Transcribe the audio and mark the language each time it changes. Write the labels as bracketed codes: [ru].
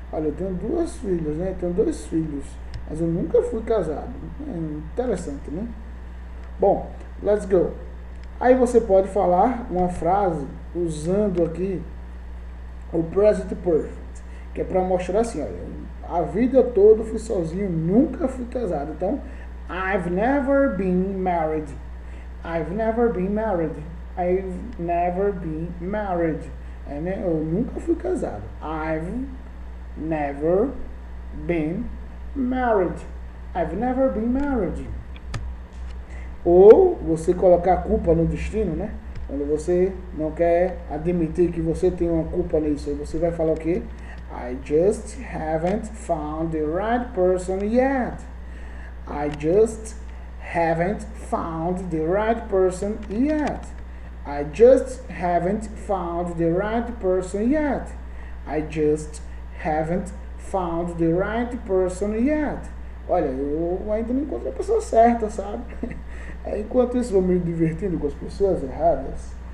[pt] Olha, eu tenho 2 filhas, né? Eu tenho 2 filhos, mas eu nunca fui casado. É interessante, né? Bom, [en] let's go. [pt] Aí você pode falar uma frase usando aqui o present perfect, que é para mostrar assim, olha, a vida toda fui sozinho, nunca fui casado. [en] Então, I've never been married. I've never been married. I've never been married. [pt] É, né? Eu nunca fui casado. [en] I've never been married. I've never been married. [pt] Ou você colocar a culpa no destino, né? Quando você não quer admitir que você tem uma culpa nisso, você vai falar o quê? [en] I just haven't found the right person yet. I just haven't found the right person yet. I just haven't found the right person yet. I just haven't found the right person yet. [pt] Olha, eu ainda não encontrei a pessoa certa, sabe? Enquanto isso, vou me divertindo com as pessoas erradas.